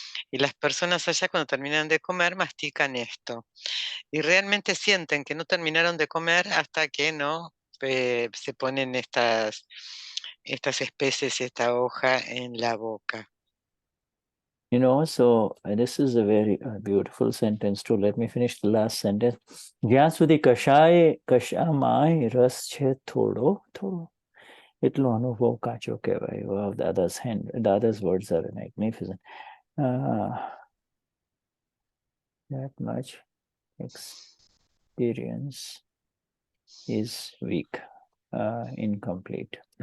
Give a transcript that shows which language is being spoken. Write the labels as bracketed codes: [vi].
[es] Y las personas allá cuando terminan de comer mastican esto. Y realmente sienten que no terminaron de comer hasta que no se ponen estas especies y esta hoja en la boca. [en] So this is a very beautiful sentence too. Let me finish the last sentence. [gu] જ્યાં સુધી કશામાય રસ છે થોડો એટલો અનુભવ કાચો કહેવાય. [en] Wow, Dada's words are magnificent. That much experience is weak, incomplete.